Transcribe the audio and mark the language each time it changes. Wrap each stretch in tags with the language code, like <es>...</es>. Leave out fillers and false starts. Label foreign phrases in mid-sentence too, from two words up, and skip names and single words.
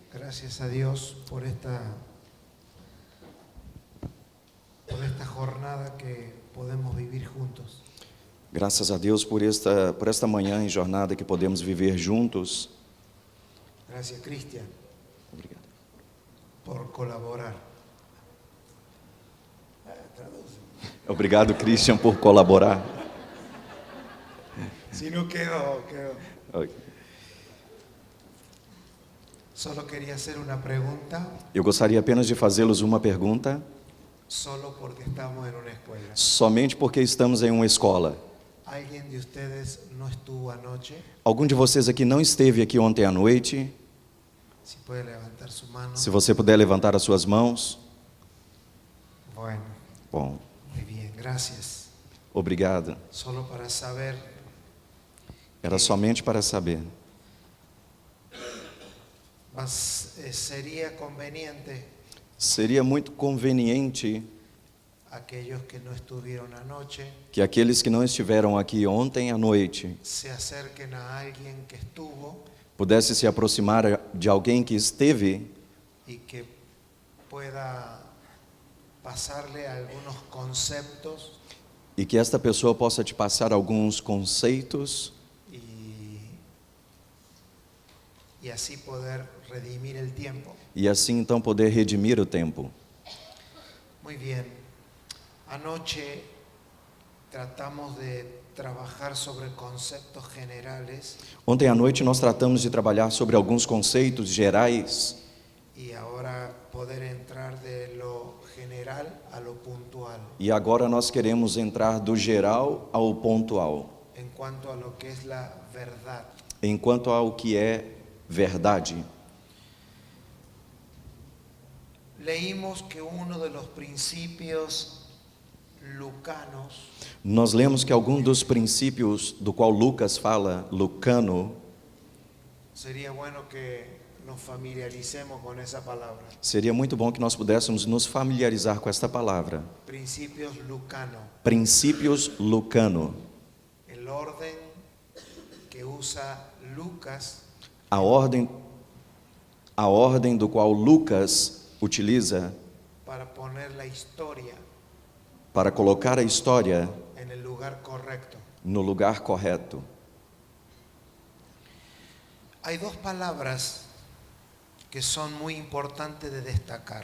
<es>Gracias a Dios por esta jornada que podemos vivir juntos.</es> <pt>Graças a Deus por esta manhã e jornada que podemos viver juntos.</pt> <es>Gracias, Cristian,</es> <pt>Obrigado.</pt> <es>por colaborar. Traduce.</es> <pt>Obrigado, Christian, por colaborar.</pt> <es>Si no quedó. Ok. Solo quería hacer una pregunta,</es> <pt>Eu gostaria apenas de fazê-los uma pergunta,</pt> <es>solo porque estamos en una escuela.</es> <pt>somente porque estamos em uma escola.</pt> <es>¿Alguien de ustedes no estuvo anoche?</es> <pt>Algum de vocês aqui não esteve aqui ontem à noite?</pt> <es>Si puede levantar su mano.</es> <pt>Se você puder levantar as suas mãos.</pt> <es>Bueno,</es> <pt>Bom,</pt> <es>muy bien, gracias.</es> <pt>obrigado.</pt> <es>Solo para saber,</es> <pt>Era somente para saber.</pt> <es>mas sería conveniente</es> <pt>Seria muito conveniente</pt> <es>aquellos que no estuvieron anoche</es> <pt>que aqueles que não estiveram aqui ontem à noite</pt> <es>se acerquen a alguien que estuvo</es> <pt>pudessem se aproximar de alguém que esteve</pt> <es>y que pueda pasarle algunos conceptos</es> <pt>e que esta pessoa possa te passar alguns conceitos</pt> <es>y así poder redimir el tiempo. e assim então poder redimir o tempo. Muy bien. Anoche tratamos de trabajar sobre conceptos generales</es> <pt>Ontem à noite nós tratamos de trabalhar sobre alguns conceitos gerais</pt> <es>y ahora poder entrar de lo general a lo puntual</es> <pt>e agora nós queremos entrar do geral ao pontual,</pt> <es>en cuanto a lo que es la verdad.</es> <pt>enquanto ao que é verdade.</pt> <es>Leímos que uno de los principios lucanos</es> <pt>Nós lemos que algum dos princípios do qual Lucas fala, lucano,</pt> <es>sería bueno que nos familiaricemos con esa palabra.</es> <pt>seria muito bom que nós pudéssemos nos familiarizar com esta palavra.</pt> <es>Principios lucano,</es> <pt>Princípios lucano.</pt> <es>el orden que usa Lucas</es> <pt>A ordem do qual Lucas utiliza</pt> <es>para poner la historia</es> <pt>para colocar a história</pt> <es>en el lugar correcto.</es> <pt>no lugar correto.</pt> <es>Hay dos palabras que son muy importantes de destacar.</es>